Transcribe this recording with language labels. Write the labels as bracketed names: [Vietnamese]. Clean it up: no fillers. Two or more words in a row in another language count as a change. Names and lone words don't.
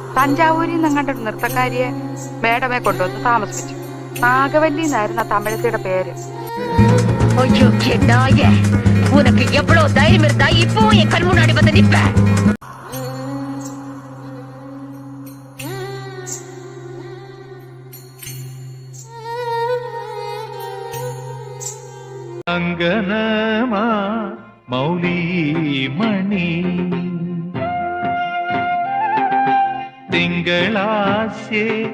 [Malayalam] തഞ്ചാവൂരിൽ നിന്ന് കണ്ടൊരു നൃത്തക്കാരിയെ മേഡമെ കൊണ്ടുവന്ന് താമസിപ്പിച്ചു. നാഗവല്ലി എന്നായിരുന്നു ആ തമിഴത്തിയുടെ പേര്. [Tamil] உனக்கு எவ்வளவு தைரியம் இருந்தா இப்போ என் கண் முன்னாடி வந்து நிப்ப. அங்கனமா மௌலி மணி திங்களாசே